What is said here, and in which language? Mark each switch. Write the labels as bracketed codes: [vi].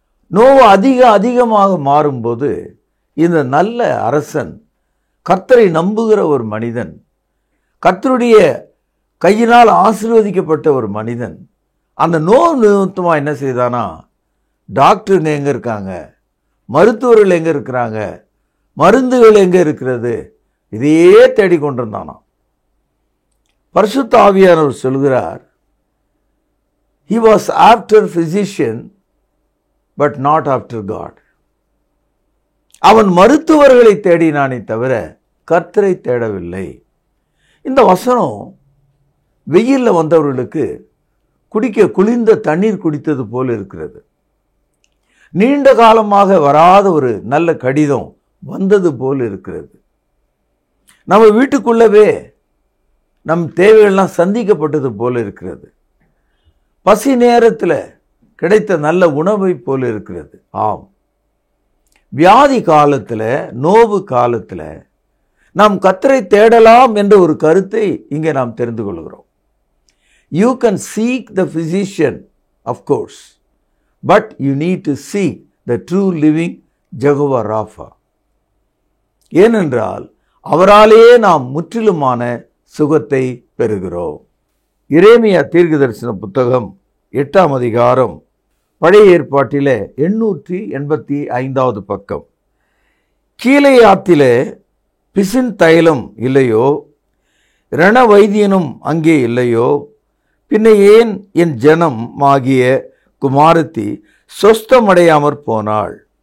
[ta] நோவு அதிகமாக மாறும்போது இந்த நல்ல அரசன், கர்த்தரை நம்புகிற ஒரு மனிதன், கர்த்தருடைய கையினால் ஆசீர்வதிக்கப்பட்ட ஒரு மனிதன், அந்த நோவு நிமித்தமாக என்ன செய்தானா, டாக்டருங்க எங்கே இருக்காங்க, மருத்துவர்கள் எங்கே இருக்கிறாங்க, மருந்துகள் எங்கே இருக்கிறது, இதையே தேடிக்கொண்டிருந்தானா. பரிசுத்த ஆவியானவர் சொல்கிறார், [en] he was after physician but not after God. [ta] அவன் மருத்துவர்களை தேடினானே தவிர கர்த்தரை தேடவில்லை. இந்த வசனம் வெயிலில் வந்தவர்களுக்கு குடிக்க குளிர்ந்த தண்ணீர் குடித்தது போல் இருக்கிறது. நீண்ட காலமாக வராத ஒரு நல்ல கடிதம் வந்தது போல் இருக்கிறது. நம்ம வீட்டுக்குள்ளவே நம் தேவைகள்லாம் சந்திக்கப்பட்டது போல இருக்கிறது. பசி நேரத்தில் கிடைத்த நல்ல உணவை போல இருக்கிறது. ஆம், வியாதி காலத்தில், நோவு காலத்தில் நாம் கர்த்தரை தேடலாம் என்ற ஒரு கருத்தை இங்கே நாம் தெரிந்து கொள்கிறோம். [en] You can seek the physician, of course, but you need to seek the true living Jehovah Rapha. [ta] ஏனென்றால் அவராலேயே நாம் முற்றிலுமான சுகத்தை பெறுகிறோம். எரேமியா தீர்க்கதரிசன புத்தகம் 8ஆம் அதிகாரம் பழைய ஏற்பாட்டிலே 885வது பக்கம். கீலேயாத்திலே பிசின் தைலம் இல்லையோ, ரண வைத்தியனும் அங்கே இல்லையோ, பின்ன ஏன் என் ஜனம் ஆகிய குமாரத்தி சொஸ்தமடையாமற் போனாள்.